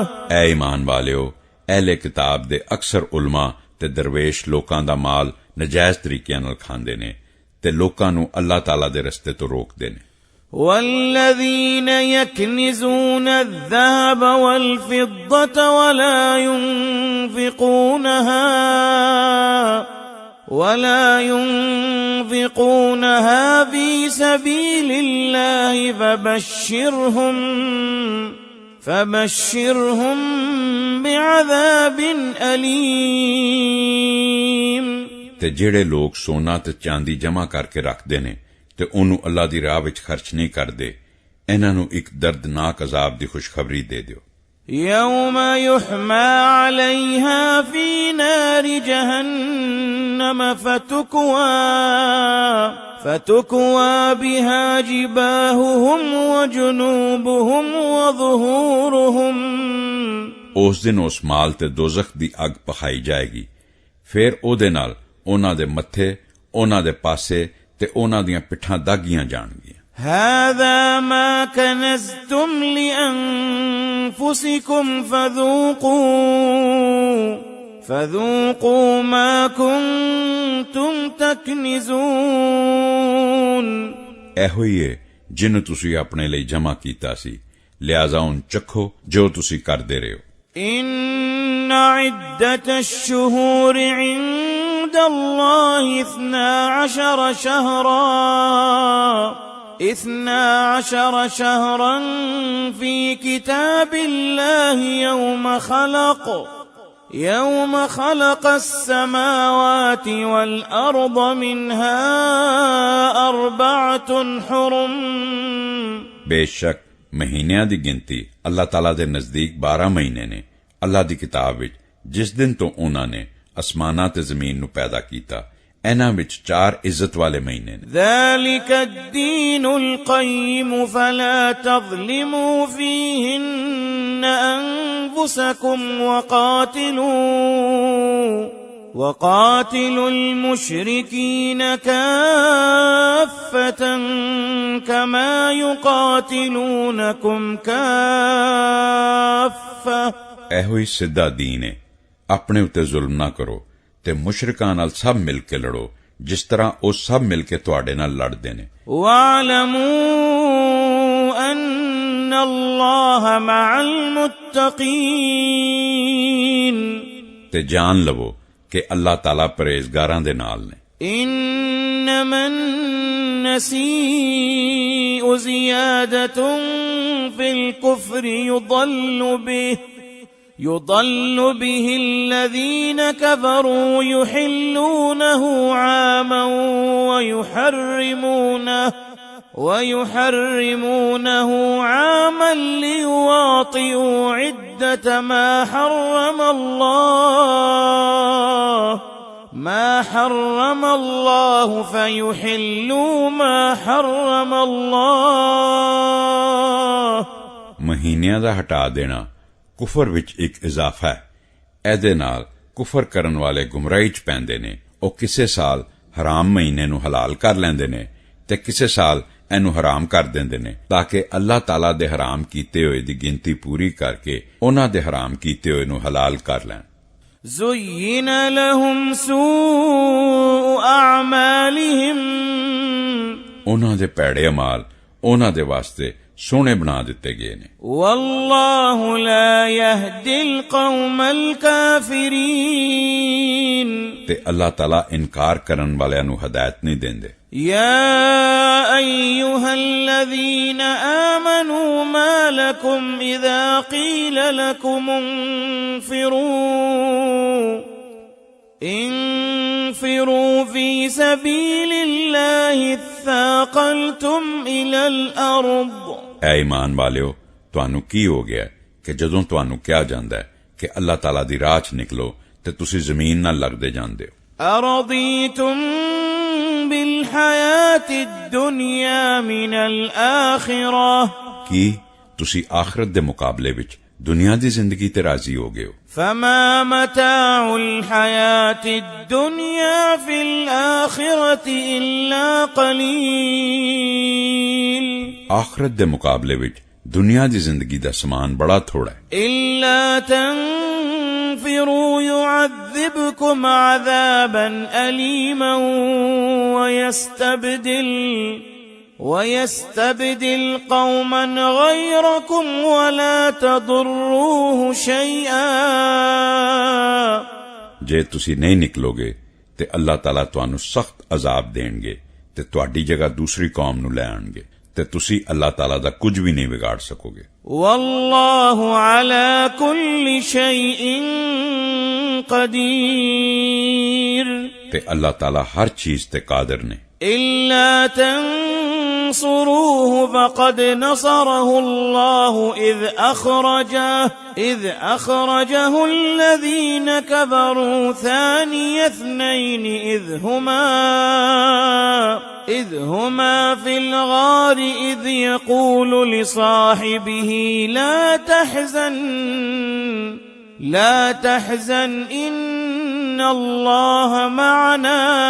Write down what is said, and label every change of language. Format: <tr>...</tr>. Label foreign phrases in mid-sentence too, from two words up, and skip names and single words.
<pa>اے ایمان ਵਾਲਿਓ ਅਹਿਲੇ ਕਿਤਾਬ ਦੇ ਅਕਸਰ ਉਲਮਾ ਤੇ ਦਰਵੇਸ਼ ਲੋਕਾਂ ਦਾ ਮਾਲ ਨਜਾਇਜ਼ ਤਰੀਕਿਆਂ ਨਾਲ ਖਾਂਦੇ ਨੇ ਤੇ ਲੋਕਾਂ ਨੂੰ ਅੱਲਾਹ ਤਾਲਾ ਦੇ ਰਸਤੇ ਤੋਂ ਰੋਕਦੇ ਨੇ</pa> <ar>والذين يكنزون الذهب والفضة ولا ينفقونها في سبيل الله فبشرهم بعذاب أليم</ar> <pa>ਤੇ ਜਿਹੜੇ ਲੋਕ ਸੋਨਾ ਤੇ ਚਾਂਦੀ ਜਮ੍ਹਾਂ ਕਰਕੇ ਰੱਖਦੇ ਨੇ ਤੇ ਉਹਨੂੰ ਅੱਲਾਹ ਦੀ ਰਾਹ ਵਿੱਚ ਖਰਚ ਨਹੀਂ ਕਰਦੇ ਇਹਨਾਂ ਨੂੰ ਇੱਕ ਦਰਦਨਾਕ ਅਜ਼ਾਬ ਦੀ ਖੁਸ਼ਖਬਰੀ ਦੇ ਦਿਓ</pa> <ar>يوم يحمى عليها في نار جهنم فتكوى بها جباههم وجنوبهم وظهورهم</ar> <pa>ਉਸ ਦਿਨ ਉਸ ਮਾਲ ਤੇ ਦੋਜ਼ਖ ਦੀ ਅੱਗ ਪਖਾਈ ਜਾਏਗੀ ਫਿਰ ਉਹਦੇ ਨਾਲ ਉਹਨਾਂ ਦੇ ਮੱਥੇ ਉਹਨਾਂ ਦੇ ਪਾਸੇ ਤੇ ਉਹਨਾਂ ਦੀਆਂ ਪਿੱਠਾਂ ਦਾਗੀਆਂ ਜਾਣਗੀਆਂ</pa> <ar>هذا ما كنزتم لأنفسكم فذوقوا ما كنتم تكنزون</ar> <pa>ਇਹੋ ਹੀ ਹੈ ਜਿਹਨੂੰ ਤੁਸੀਂ ਆਪਣੇ ਲਈ ਜਮ੍ਹਾਂ ਕੀਤਾ ਸੀ ਲਿਆਜ਼ਾ ਹੁਣ ਚੱਖੋ ਜੋ ਤੁਸੀਂ ਕਰਦੇ ਰਹੇ ਹੋ</pa> <ar>إن عدة الشهور عند الله 12 شهرا في كتاب الله يوم خلق السماوات والأرض منها 4 حرم</ar> <pa>ਬੇਸ਼ੱਕ ਮਹੀਨਿਆਂ ਦੀ ਗਿਣਤੀ ਅੱਲਾਹ ਤਾਲਾ ਦੇ ਨਜ਼ਦੀਕ 12 ਮਹੀਨੇ ਨੇ ਅੱਲਾਹ ਦੀ ਕਿਤਾਬ ਵਿੱਚ ਜਿਸ ਦਿਨ ਤੋਂ ਉਹਨਾਂ ਨੇ ਅਸਮਾਨਾਂ ਤੇ ਜ਼ਮੀਨ ਨੂੰ ਪੈਦਾ ਕੀਤਾ ਇਹਨਾਂ ਵਿੱਚ 4 ਇੱਜ਼ਤ ਵਾਲੇ ਮਹੀਨੇ ਨੇ</pa> <ar>ذلك الدين القيم فلا تظلموا فيهن أنفسكم وقاتلوا المشركين كافة كما يقاتلونكم كافة</ar> <pa>ਇਹੋ ਹੀ ਸਿੱਧਾ ਦੀਨ ਹੈ ਆਪਣੇ ਉੱਤੇ ਜ਼ੁਲਮ ਨਾ ਕਰੋ ਤੇ ਮੁਸ਼ਰਿਕਾਂ ਨਾਲ ਸਭ ਮਿਲ ਕੇ ਲੜੋ ਜਿਸ ਤਰ੍ਹਾਂ ਉਹ ਸਭ ਮਿਲ ਕੇ ਤੁਹਾਡੇ ਨਾਲ ਲੜਦੇ ਨੇ</pa> <ar>وَاعْلَمُوا أَنَّ اللَّهَ مَعَ الْمُتَّقِينَ</ar> <pa>ਤੇ ਜਾਣ ਲਵੋ ਕਿ ਅੱਲਾਹ ਤਾਲਾ ਪਰਹੇਜ਼ਗਾਰਾਂ ਦੇ ਨਾਲ ਨੇ</pa> <ar>إِنَّمَا النَّسِيءُ زِيَادَةٌ فِي الْكُفْرِ يضل به الذين كفروا يحلونه عاما ويحرمونه عاما ليواطئوا عدة ما حرم الله فيحلوا ما حرم الله</ar> <pa>ਮਹੀਨਿਆਂ ਦਾ ਹਟਾ ਦੇਣਾ ਕੁਫਰ ਵਿੱਚ ਇੱਕ ਇਜ਼ਾਫਾ ਹੈ ਇਹਦੇ ਨਾਲ ਕੁਫਰ ਕਰਨ ਵਾਲੇ ਗੁੰਮਰਾਹੀ ਚ ਪੈਂਦੇ ਨੇ ਉਹ ਕਿਸੇ ਸਾਲ ਹਰਾਮ ਮਹੀਨੇ ਨੂੰ ਹਲਾਲ ਕਰ ਲੈਂਦੇ ਨੇ ਤੇ ਕਿਸੇ ਸਾਲ ਇਹਨੂੰ ਹਰਾਮ ਕਰ ਦਿੰਦੇ ਨੇ ਤਾਂ ਕਿ ਅੱਲਾਹ ਤਾਲਾ ਦੇ ਹਰਾਮ ਕੀਤੇ ਹੋਏ ਦੀ ਗਿਣਤੀ ਪੂਰੀ ਕਰਕੇ ਉਹਨਾਂ ਦੇ ਹਰਾਮ ਕੀਤੇ ਹੋਏ ਨੂੰ ਹਲਾਲ ਕਰ ਲੈਣ</pa> <ar>زُيِّنَ لَهُمْ سُوءُ أَعْمَالِهِمْ</ar> <pa>ਉਹਨਾਂ ਦੇ ਭੈੜੇ ਅਮਾਲ ਉਹਨਾਂ ਦੇ ਵਾਸਤੇ ਸੋਹਣੇ ਬਣਾ ਦਿੱਤੇ ਗਏ ਨੇ</pa> <ar>والله لا يهدي القوم الكافرين</ar> <pa>ਤੇ ਅੱਲਾਹ ਤਾਲਾ ਇਨਕਾਰ ਕਰਨ ਵਾਲਿਆਂ ਨੂੰ ਹਦਾਇਤ ਨਹੀਂ ਦਿੰਦੇ</pa> <ar>يا أيها الذين آمنوا ما لكم إذا قيل لكم انفروا تنفروا في سبيل الله اثاقلتم إلى الأرض</ar> <pa>ਐ ਈਮਾਨ ਵਾਲਿਓ, ਤੁਹਾਨੂੰ ਕੀ ਹੋ ਗਿਆ ਕਿ ਜਦੋਂ ਤੁਹਾਨੂੰ ਕਿਹਾ ਜਾਂਦਾ ਹੈ ਕਿ ਅੱਲਾਹ ਤਾਲਾ ਦੀ ਰਾਹ 'ਚ ਨਿਕਲੋ ਤੇ ਤੁਸੀਂ ਜ਼ਮੀਨ ਨਾਲ ਲੱਗਦੇ ਜਾਂਦੇ ਹੋ।</pa> <ar>أرضيتم بالحياة الدنيا من الآخرة</ar> <pa>ਕੀ ਤੁਸੀਂ ਆਖਰਤ ਦੇ ਮੁਕਾਬਲੇ ਵਿੱਚ ਦੁਨੀਆ ਦੀ ਜ਼ਿੰਦਗੀ ਤੇ ਰਾਜ਼ੀ ਹੋ ਗਏ ਹੋ?</pa> <ar>فما متاع الحياة الدنيا في الآخرة إلا قليل</ar> <pa>ਆਖਰਤ ਦੇ ਮੁਕਾਬਲੇ ਵਿੱਚ ਦੁਨੀਆ ਦੀ ਜ਼ਿੰਦਗੀ ਦਾ ਸਮਾਨ ਬੜਾ ਥੋੜਾ ਹੈ।</pa> <ar>إلا تنفروا يعذبكم عذابا أليما ويستبدل قوما غيركم ولا تضروه شيئا</ar> <pa>ਜੇ ਤੁਸੀਂ ਨਹੀਂ ਨਿਕਲੋਗੇ ਤੇ ਅੱਲਾਹ ਤਾਲਾ ਤੁਹਾਨੂੰ ਸਖਤ ਅਜ਼ਾਬ ਦੇਣਗੇ ਤੇ ਤੁਹਾਡੀ ਜਗ੍ਹਾ ਦੂਸਰੀ ਕੌਮ ਨੂੰ ਲੈ ਆਣਗੇ ਤੇ ਤੁਸੀਂ ਅੱਲਾਹ ਤਾਲਾ ਦਾ ਕੁਝ ਵੀ ਨਹੀਂ ਵਿਗਾੜ ਸਕੋਗੇ।</pa> <ar>والله على كل شيء قدير</ar> <pa>ਤੇ ਅੱਲਾਹ ਤਾਲਾ ਹਰ ਚੀਜ਼ ਤੇ ਕਾਦਰ ਨੇ।</pa> <ar>إلا تنصروه فقد نصره الله إذ أخرجه الذين كفروا ثاني اثنين إذ هما في الغار إذ يقول لصاحبه لا تحزن إن الله معنا</ar>